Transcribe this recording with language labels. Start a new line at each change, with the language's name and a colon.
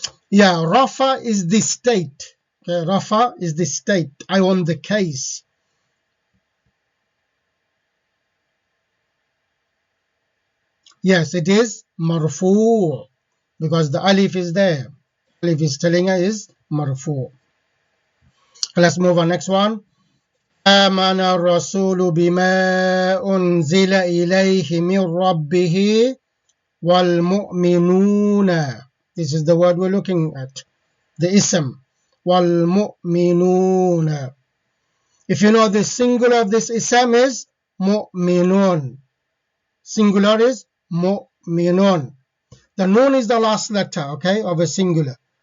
English: Yeah, Rafa is the state. Okay, Rafa is the state. I want the case. Yes, it is marfu, because the alif is there. Alif is telling us is marfu. Let's move on. Next one.
Arabic: آمن الرسول بما أنزل إليه من ربه والمؤمنون.
English: This is the word we're looking at. The ism. والمؤمنون. If you know the singular of this ism is mu'minun. Singular is mu'minun. The nun is the last letter, okay, of a singular.